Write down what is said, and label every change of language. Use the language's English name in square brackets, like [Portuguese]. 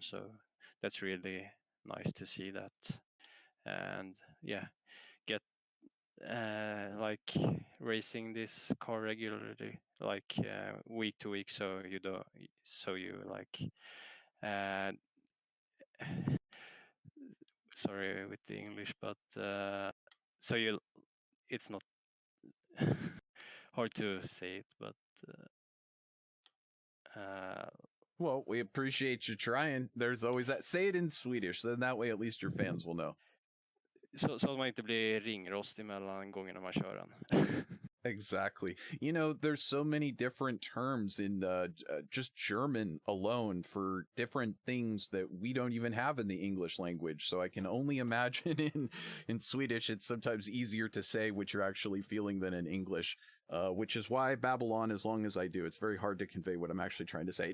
[English] So that's really nice to see that, and yeah, get like racing this car regularly, like week to week, so you do, so you like uh, sorry with the English, but so you, it's not hard to say it, but Well, we appreciate you trying. There's always that. Say it in Swedish, then that way at least your fans will know. [Swedish] så man inte blir ringrostig mellan gångerna man kör den. [English] Exactly. You know, there's so many different terms in just German alone for different things that we don't even have in the English language. So I can only imagine in Swedish, it's sometimes easier to say what you're actually feeling than in English, which is why I babble on as long as I do. It's very hard to convey what I'm actually trying to say.